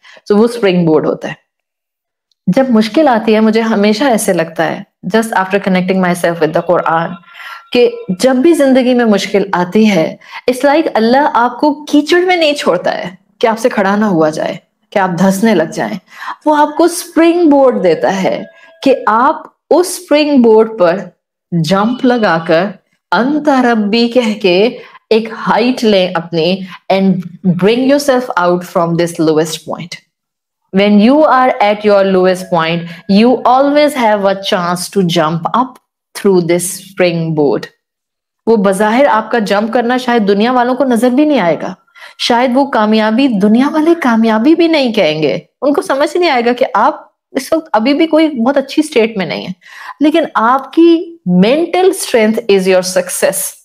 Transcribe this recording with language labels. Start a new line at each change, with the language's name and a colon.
Urdu: تو وہ spring board ہوتا ہے. جب مشکل آتی ہے، مجھے ہمیشہ ایسے لگتا ہے
English: just after connecting myself with the Quran,
Urdu: کہ جب بھی زندگی میں مشکل آتی ہے،
English: it's like
Urdu: اللہ آپ کو کیچڑ میں نہیں چھوڑتا ہے کہ آپ سے کھڑا نہ ہوا جائے، کہ آپ دھسنے لگ جائیں. وہ آپ کو اسپرنگ بورڈ دیتا ہے کہ آپ اس اسپرنگ بورڈ پر جمپ لگا کر انت ربی کہہ کے ایک ہائٹ لیں اپنی،
English: And bring yourself out from this lowest point. When you are at your lowest point, you always have a chance to jump up through this springboard.
Urdu: وہ بظاہر آپ کا جمپ کرنا شاید دنیا والوں کو نظر بھی نہیں آئے گا، شاید وہ کامیابی دنیا والے کامیابی بھی نہیں کہیں گے، ان کو سمجھ نہیں آئے گا کہ آپ اس وقت ابھی بھی کوئی بہت اچھی اسٹیٹ میں نہیں ہے، لیکن آپ کی mental strength
English: Is your success.